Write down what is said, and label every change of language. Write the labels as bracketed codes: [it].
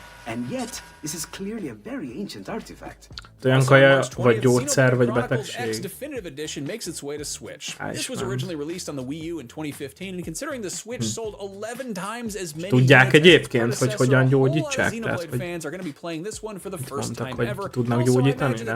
[en] And yet, this is clearly a very ancient artifact. [hu] Olyan kaja, vagy gyógyszer, vagy betegség. [en] Definitive Edition makes its way to Switch. This was originally released on the Wii U in 2015, and considering the Switch sold 11 times as many. [hu] Tudják egyébként, hogy hogyan gyógyítsák? Tehát, hogy mondtak, hogy tudnak gyógyítani?